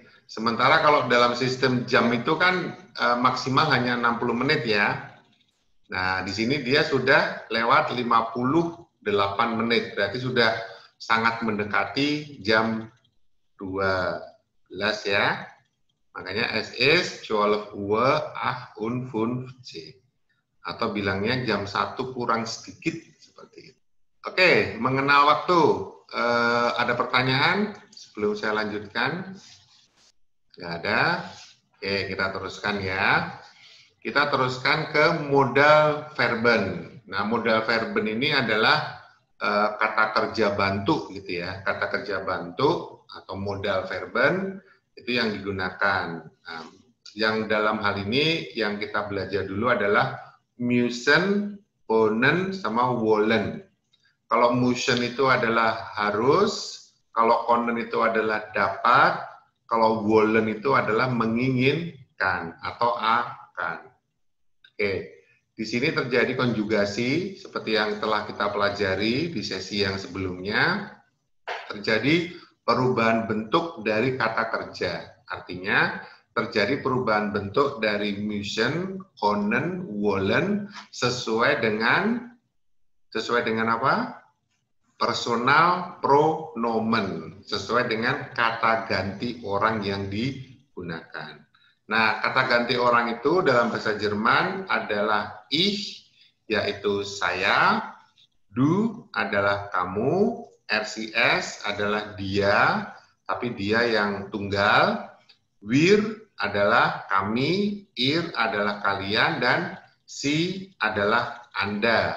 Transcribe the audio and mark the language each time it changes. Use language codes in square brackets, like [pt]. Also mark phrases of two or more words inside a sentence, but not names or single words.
[id] Sementara kalau dalam sistem jam itu kan maksimal hanya 60 menit ya. Nah, di sini dia sudah lewat 58 menit. Berarti sudah sangat mendekati jam 12 ya. Makanya [de] es is [id] 12 Uhr 58. Atau bilangnya jam 1 kurang sedikit seperti itu. Oke, mengenal waktu. Ada pertanyaan sebelum saya lanjutkan? Nggak ada. Oke, kita teruskan ya. Kita teruskan ke [de] modal verben. [id] Nah, [de] modal verben [id] ini adalah kata kerja bantu gitu ya. Kata kerja bantu atau [de] modal verben [id] itu yang digunakan. Nah, yang dalam hal ini yang kita belajar dulu adalah [de] müssen, können, [id] sama wollen. Kalau müssen itu adalah harus, kalau können itu adalah dapat, kalau wollen itu adalah menginginkan atau akan. Oke, di sini terjadi konjugasi seperti yang telah kita pelajari di sesi yang sebelumnya. Terjadi perubahan bentuk dari kata kerja. Artinya terjadi perubahan bentuk dari [de] müssen, können, wollen [id] sesuai dengan apa? [de] Personal pronomen, [id] sesuai dengan kata ganti orang yang digunakan. Nah, kata ganti orang itu dalam bahasa Jerman adalah ich, yaitu saya, du adalah kamu, RCS adalah dia, tapi dia yang tunggal, wir adalah kami, ir adalah kalian, dan si adalah Anda.